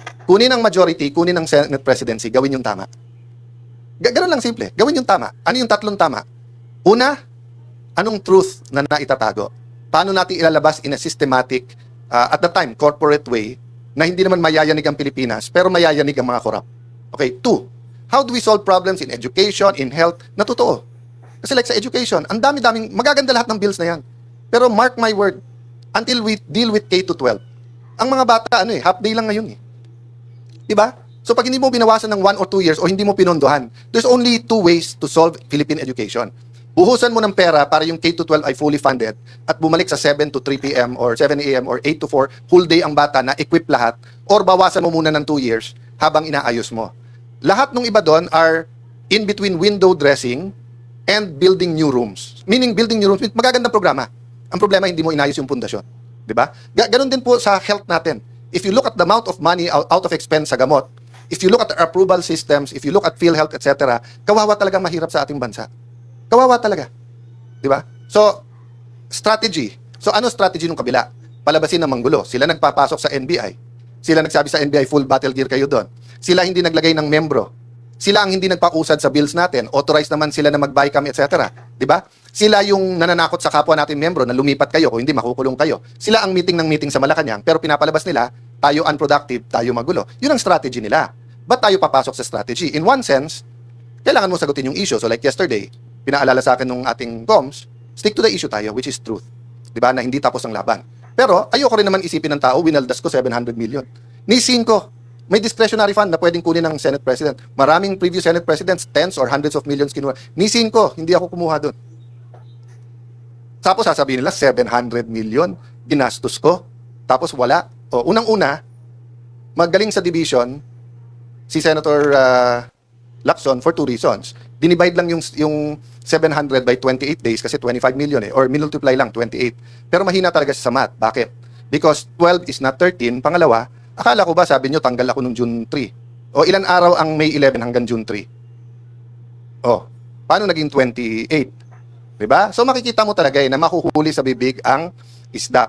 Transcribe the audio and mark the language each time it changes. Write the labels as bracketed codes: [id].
[tl] Kunin ang majority, kunin ang Senate presidency, gawin yung tama. Ganun lang simple, gawin yung tama. Ano yung tatlong tama? Una, anong truth na naitatago? Paano natin ilalabas [en] in a systematic, at the time, corporate way, [tl] na hindi naman mayayanig ang Pilipinas, pero mayayanig ang mga korap. [en] Okay, two, how do we solve problems in education, in health, [tl] na totoo? Kasi like sa education, ang dami-daming, magaganda lahat ng bills na yan. [en] Pero mark my word, until we deal with K-12, [tl] ang mga bata, [en] half day [tl] lang ngayon eh. Diba? [en] So [tl] pag hindi mo binawasan ng [en] 1 or 2 years [tl] o hindi mo pinondohan, [en] there's only two ways to solve Philippine education. [tl] Buhusan mo ng pera para yung K-12 ay [en] fully funded [tl] at bumalik sa 7 to 3 p.m. or 7 a.m. or 8 to 4, whole day ang bata na equip lahat, or bawasan mo muna ng 2 years habang inaayos mo. Lahat ng iba doon [en] are in between window dressing and building new rooms. Meaning building new rooms, [tl] magagandang programa. Ang problema, hindi mo inayos yung pundasyon. Diba? Ganon din po sa [en] health natin. If you look at the amount of money out of expense [tl] sa gamot, [en] if you look at the approval systems, if you look at PhilHealth, etc., [tl] kawawa talagang mahirap sa ating bansa. Kawawa talaga. Diba? [en] So, strategy. [tl] So, ano strategy ng kabila? Palabasin ng manggulo. Sila nagpapasok sa NBI. Sila nagsabi sa NBI, full battle gear kayo doon. Sila hindi naglagay ng membro. Sila ang hindi nagpakusad sa bills natin. Authorized naman sila na mag-BICAM, etc. Diba? Sila yung nananakot sa kapwa natin membro na lumipat kayo kung hindi makukulong kayo. Sila ang meeting ng meeting sa Malacanang, pero pinapalabas nila, tayo unproductive, tayo magulo. Yun ang strategy nila. Ba't tayo papasok sa strategy? [en] In one sense, [tl] kailangan mo sagutin yung [en] issue. So like yesterday, [tl] pinaalala sa akin ng ating [en] comms, stick to the issue tayo, which is truth. [tl] Diba? Na hindi tapos ang laban. Pero ayoko rin naman isipin ng tao, winaldas ko 700 million. Nisin ko, may discretionary fund na pwedeng kunin ng Senate President. Maraming previous Senate Presidents, [en] tens or hundreds of millions [tl] kinuha. Nisin ko, hindi ako kumuha doon. Tapos sasabihin nila, 700 million, ginastos ko. Tapos wala. O, unang-una, magaling sa division, si Senator Lacson [en] for 2 reasons. [tl] Dinivide lang yung 700 by 28 days kasi 25 million or multiply lang, 28. Pero mahina talaga siya sa math. Bakit? [en] Because 12 is not 13. [tl] Pangalawa, akala ko ba, sabi nyo, tanggal ako nung June 3. O ilan araw ang May 11 hanggang June 3? O, paano naging 28? Diba? So makikita mo talaga na makuhuli sa bibig ang isda.